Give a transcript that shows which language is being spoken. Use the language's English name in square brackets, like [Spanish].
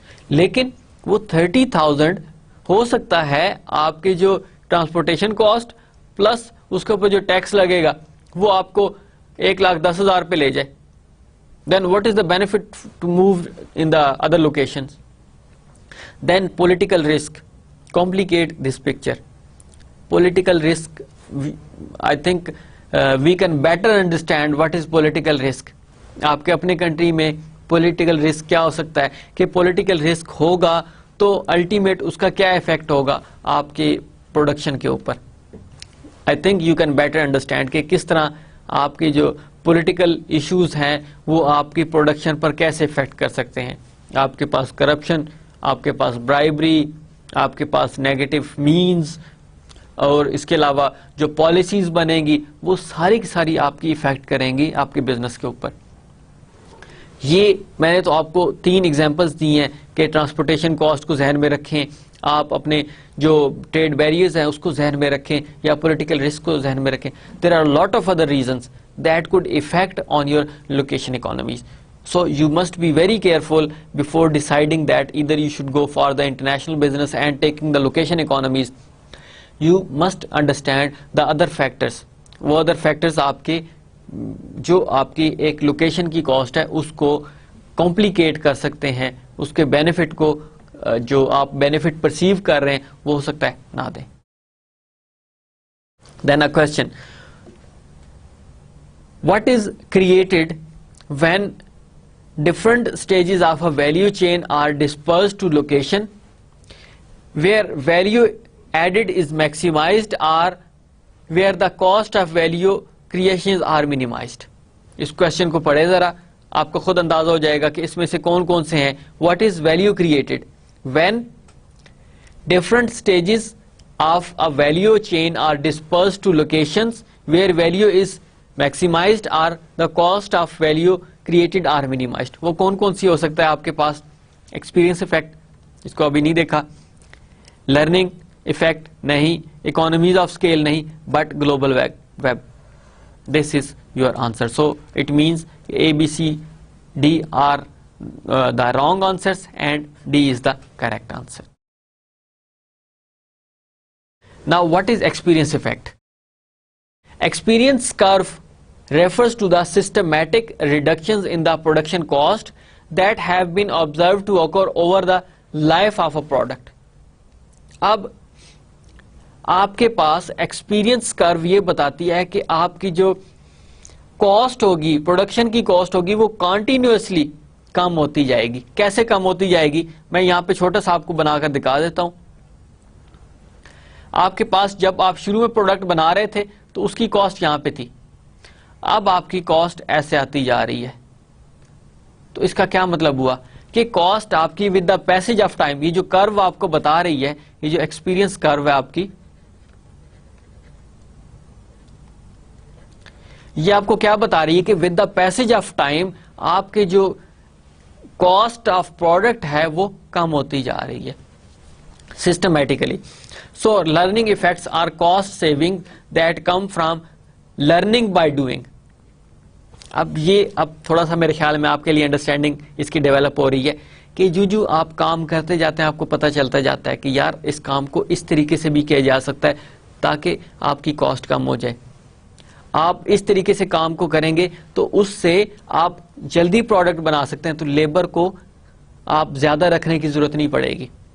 [Urdu] لیکن وہ 30,000 ہو سکتا ہے آپ کے جو ٹرانسپورٹیشن کاسٹ پلس اس کے اوپر جو ٹیکس لگے گا وہ آپ کو 1,10,000 پہ لے جائے. [English] Then what is the benefit to move in the other locations? Then political risk complicate this picture. Political risk, I think we can better understand what is political risk. [Urdu] آپ کے اپنے کنٹری میں پولیٹیکل رسک کیا ہو سکتا ہے کہ political risk ہوگا تو الٹیمیٹ اس کا کیا افیکٹ ہوگا آپ کے پروڈکشن کے اوپر. [English] I think you can better understand [Urdu] کہ کس طرح آپ کے جو پولیٹیکل ایشوز ہیں وہ آپ کی پروڈکشن پر کیسے افیکٹ کر سکتے ہیں. آپ کے پاس کرپشن, آپ کے پاس برائبری, آپ کے پاس نیگیٹو مینز, اور اس کے علاوہ جو پالیسیز بنیں گی وہ ساری کی ساری آپ کی افیکٹ کریں گی آپ کے بزنس کے اوپر. یہ میں نے تو آپ کو 3 ایگزامپلس دی ہیں کہ ٹرانسپورٹیشن کاسٹ کو ذہن میں رکھیں, آپ اپنے جو ٹریڈ بیریئرز ہیں اس کو ذہن میں رکھیں, یا پولیٹیکل رسک کو ذہن میں رکھیں. [English] There are lot of other reasons that could affect on your location economies. So you must be very careful before deciding that either you should go for the international business and taking the location economies. You must understand the other factors. [Urdu] وہ [English] other factors [Urdu] آپ کے جو آپ کی ایک location کی cost ہے اس کو کمپلیکیٹ کر سکتے ہیں, اس کے بینیفٹ کو جو آپ بینیفٹ پرسیو کر رہے ہیں وہ ہو سکتا ہے نہ دیں. [English] Then a question: what is created when different stages of a value chain are dispersed to location where value added is maximized or where the cost of value creations are minimized? [Urdu] اس question کو پڑھے ذرا, آپ کو خود اندازہ ہو جائے گا کہ اس میں سے کون کون سے ہیں. [English] What is value created when different stages of a value chain are dispersed to locations where value is maximized or the cost of value created are minimized؟ [Urdu] وہ کون کون سی ہو سکتا ہے آپ کے پاس؟ ایکسپیرینس افیکٹ, اس کو ابھی نہیں دیکھا. [English] Learning effect نہیں, economies of scale نہیں, but global web. This is your answer. So it means A B C D are the wrong answers and D is the correct answer. Now what is experience effect? Experience curve refers to the systematic reductions in the production cost that have been observed to occur over the life of a product. [Urdu] اب آپ کے پاس experience کرو یہ بتاتی ہے کہ آپ کی جو کاسٹ ہوگی, پروڈکشن کی کاسٹ ہوگی, وہ کنٹینیوسلی کم ہوتی جائے گی. کیسے کم ہوتی جائے گی؟ میں یہاں پہ چھوٹا سا آپ کو بنا کر دکھا دیتا ہوں. آپ کے پاس جب آپ شروع میں پروڈکٹ بنا رہے تھے تو اس کی کاسٹ یہاں پہ تھی, اب آپ کی کاسٹ ایسے آتی جا رہی ہے. تو اس کا کیا مطلب ہوا کہ کاسٹ آپ کی [English] with the passage of time, [Urdu] یہ جو کرو آپ کو بتا رہی ہے, یہ جو ایکسپیرینس کرو ہے آپ کی, یہ آپ کو کیا بتا رہی ہے کہ with the passage of time آپ کے جو کاسٹ آف پروڈکٹ ہے وہ کم ہوتی جا رہی ہے systematically. [English] So learning effects are cost saving that come from learning by doing. [Urdu] اب تھوڑا سا میرے خیال میں آپ کے لیے انڈرسٹینڈنگ اس کی ڈیولپ ہو رہی ہے کہ جو آپ کام کرتے جاتے ہیں آپ کو پتہ چلتا جاتا ہے کہ یار اس کام کو اس طریقے سے بھی کیا جا سکتا ہے تاکہ آپ کی کاسٹ کم ہو جائے. آپ اس طریقے سے کام کو کریں گے تو اس سے آپ جلدی پروڈکٹ بنا سکتے ہیں, تو لیبر کو آپ زیادہ رکھنے کی ضرورت نہیں پڑے گی.